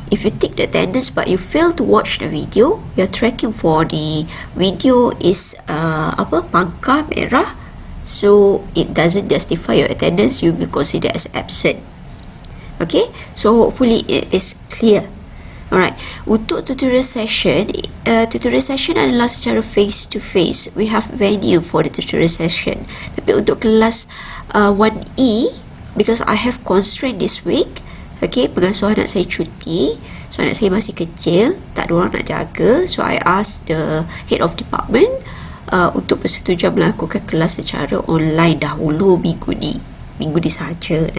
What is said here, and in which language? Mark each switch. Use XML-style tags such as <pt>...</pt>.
<en>If you take the attendance but you fail to watch the video, your tracking for the video is</en> <ms>pangkah merah,</ms> <en>so it doesn't justify your attendance. You will be considered as absent. Okay, so hopefully it is clear.</en> <ms>Alright, untuk tutorial session adalah secara face to face.</ms> <en>We have venue for the tutorial session.</en> <ms>Tapi untuk kelas 1E,</ms> <en>because I have constraint this week,</en> <ms>okay, pengasuh anak saya cuti, so anak saya masih kecil, tak ada orang nak jaga,</ms> <en>so I ask the head of department</en> <ms>untuk bersetujuan melakukan kelas secara online dahulu minggu ni sahaja.</ms>